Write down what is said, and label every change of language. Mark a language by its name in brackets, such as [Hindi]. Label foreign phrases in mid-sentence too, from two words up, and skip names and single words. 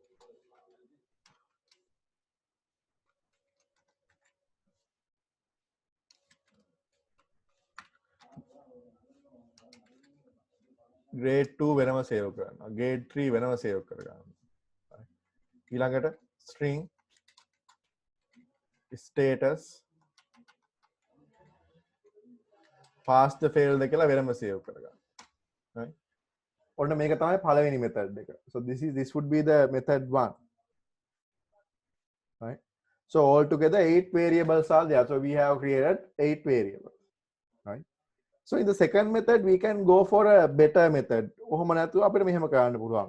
[Sinhala] grade 2 වෙනම save කරනවා. grade 3 වෙනම save කරගන්න. ඊළඟට [English] string status fast fail [Sinhala] කියලා වෙනම save කරගන්න. right? ඔන්න මේක තමයි පළවෙනි method එක. [English] So this would be the method 1. Right? So altogether 8 variables are there. So we have created 8 variables. Right? So in the second method we can go for a better method. [Sinhala] ඔහොම නැතුව අපිට මෙහෙම කරන්න පුළුවන්.